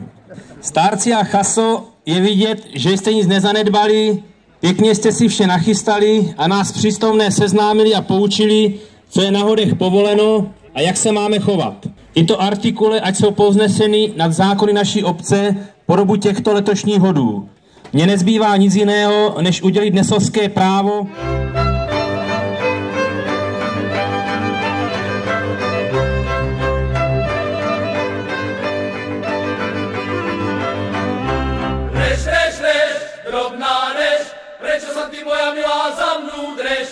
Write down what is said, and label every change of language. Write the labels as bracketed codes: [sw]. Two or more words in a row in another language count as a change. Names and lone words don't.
[cs] Stárci a chaso, je vidět, že jste nic nezanedbali, pěkně jste si vše nachystali a nás přístomné seznámili a poučili, co je na hodech povoleno a jak se máme chovat. Tyto artikule, ať jsou povzneseny nad zákony naší obce po dobu těchto letošních hodů. Mně nezbývá nic jiného, než udělit dnesovské právo. [sk] Drobná reš, prečo sa ty moja milá za mnou dreš?